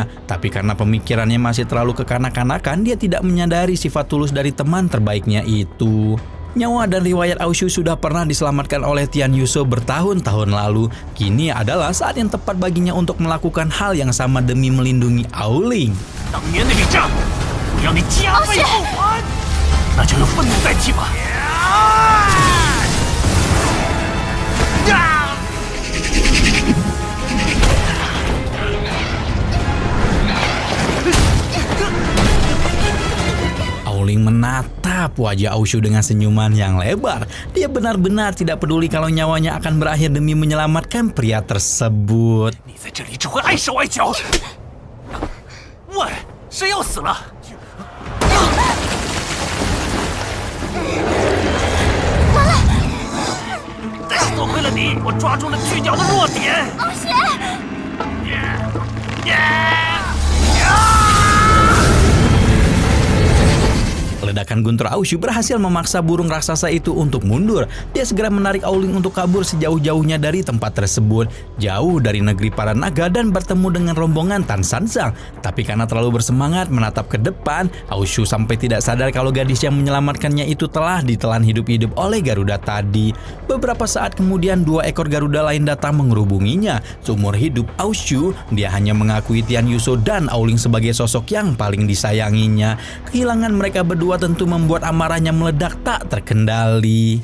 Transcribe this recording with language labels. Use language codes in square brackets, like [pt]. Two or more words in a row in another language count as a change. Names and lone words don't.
[id] Tapi karena pemikirannya masih terlalu kekanak-kanakan, dia tidak menyadari sifat tulus dari teman terbaiknya itu. Nyawa dan riwayat Aushu sudah pernah diselamatkan oleh Tian Yuso bertahun-tahun lalu. Kini adalah saat yang tepat baginya untuk melakukan hal yang sama demi melindungi Aoling. [zh] 当年那笔账，我要你加倍奉还！那就有愤怒在即吧。 [id] Aoling menatap wajah Aushu dengan senyuman yang lebar. Dia benar-benar tidak peduli kalau nyawanya akan berakhir demi menyelamatkan pria tersebut. [zh] 你在这里只会碍手碍脚。喂，谁要死了？但是多亏了你，我抓住了巨鸟的弱点。傲雪， [id] Ledakan guntur Aushu berhasil memaksa burung raksasa itu untuk mundur. Dia segera menarik Aoling untuk kabur sejauh-jauhnya dari tempat tersebut, jauh dari negeri para naga dan bertemu dengan rombongan Tan Sansang. Tapi karena terlalu bersemangat menatap ke depan, Aushu sampai tidak sadar kalau gadis yang menyelamatkannya itu telah ditelan hidup-hidup oleh Garuda tadi. Beberapa saat kemudian 2 ekor Garuda lain datang mengerubunginya. Seumur hidup Aushu, dia hanya mengakui Tian Yuso dan Aoling sebagai sosok yang paling disayanginya. Kehilangan mereka berdua tentu membuat amarahnya meledak tak terkendali.